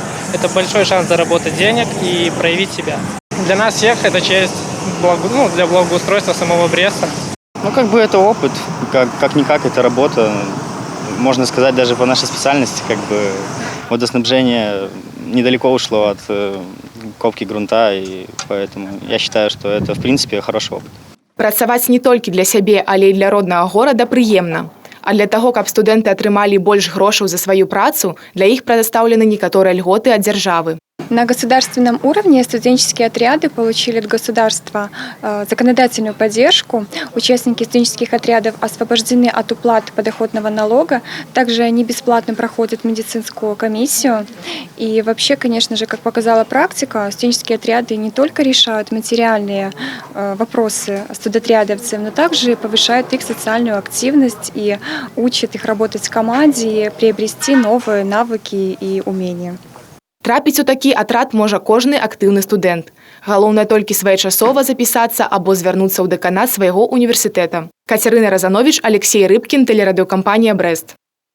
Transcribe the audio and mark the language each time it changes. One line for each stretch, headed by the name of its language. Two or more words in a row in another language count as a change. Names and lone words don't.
Russian: Это большой шанс заработать денег и проявить себя. Для нас всех это честь для благоустройства самого Бреста. Ну, как бы это опыт, как-никак это работа. Можно сказать, даже по нашей специальности, как бы водоснабжение недалеко ушло от копки грунта, и поэтому я считаю, что это, в принципе, хороший опыт.
Belarusian: Працаваць не толькі для сябе, але і для роднага горада прыемна. А для таго, каб студэнты атрымалі больш грошаў за сваю працу, для іх прадастаўлены некаторыя льготы ад дзяржавы.
Russian: На государственном уровне студенческие отряды получили от государства законодательную поддержку. Участники студенческих отрядов освобождены от уплаты подоходного налога. Также они бесплатно проходят медицинскую комиссию. И вообще, конечно же, как показала практика, студенческие отряды не только решают материальные вопросы студотрядовцев, но также повышают их социальную активность и учат их работать в команде и приобрести новые навыки и умения.
Belarusian: Трапіць у такі атрад можа кожны актыўны студэнт. Галоўнае толькі своечасова запісацца або звярнуцца ў дэканат свайго універсітэта. Кацярына Разанович, Алексей Рыбкін, тэлерадыёкампанія «Брэст».